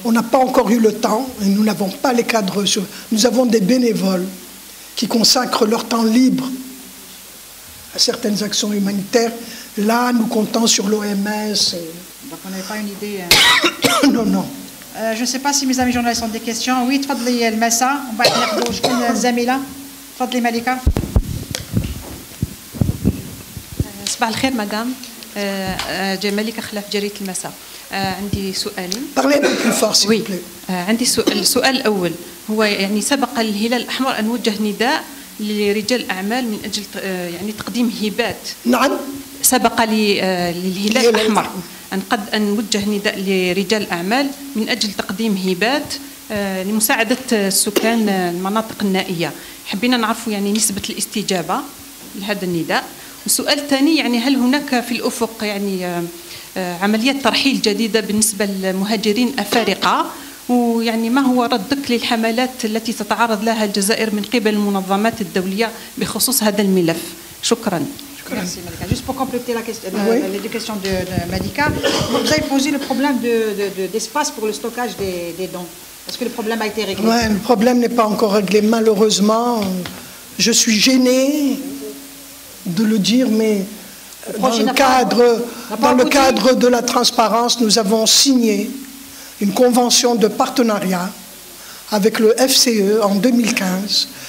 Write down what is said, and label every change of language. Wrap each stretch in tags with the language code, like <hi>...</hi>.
<fr>On n'a pas encore eu le temps, et nous n'avons pas les cadres. Nous avons des bénévoles qui consacrent leur temps libre à certaines actions humanitaires. Là, nous comptons sur l'OMS. Donc, on n'avait pas une idée. Non. Je ne sais pas si mes amis journalistes ont des questions.</fr> <ar>Oui, تفضلي المساء. وبعد ناخذوا شكون الزميلة. تفضلي ملكة. صباح الخير مدام. ملكة خلاف جريدة المساء. عندي سؤالين.</ar> <fr>Oui.</fr> <ar>عندي السؤال الأول هو يعني سبق الهلال الأحمر أن وجه نداء لرجال الأعمال من أجل يعني تقديم هبات. نعم. سبق للهلال الأحمر أن وجه نداء لرجال الأعمال من أجل تقديم هبات لمساعدة السكان المناطق النائية. حبينا نعرف يعني نسبة الاستجابة لهذا النداء. والسؤال الثاني يعني هل هناك في الأفق يعني عمليات ترحيل جديدة بالنسبة للمهاجرين أفارقة ويعني ما هو ردك للحملات التي تتعرض لها الجزائر من قبل المنظمات الدولية بخصوص هذا الملف؟ شكرا.</ar> <fr>Merci Malika. Juste pour compléter la question, les questions de Malika, vous avez posé le problème d'espace pour le stockage des dons. Est-ce que le problème a été réglé? Ouais, le problème n'est pas encore réglé. Malheureusement, je suis gênée de le dire, mais dans le cadre de la transparence, nous avons signé une convention de partenariat avec le FCE en 2015.</fr>